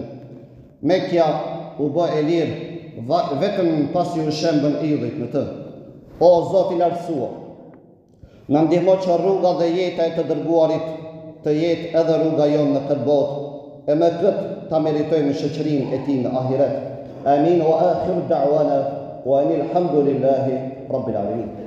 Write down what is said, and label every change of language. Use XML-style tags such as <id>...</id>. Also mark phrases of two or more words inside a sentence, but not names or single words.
<sq>Mekja u bë e lirë vetëm pasi u shembën idhujt në të. O Zoti i lartësuar, na ndihmo që rruga dhe jeta e të dërguarit të jetë edhe rruga jonë në këtë botë, e me këtë ta meritojmë shoqërinë e tij në ahiret.</sq> <ar>آمين وآخر دعوانا وأن الحمد لله رب العالمين.</ar>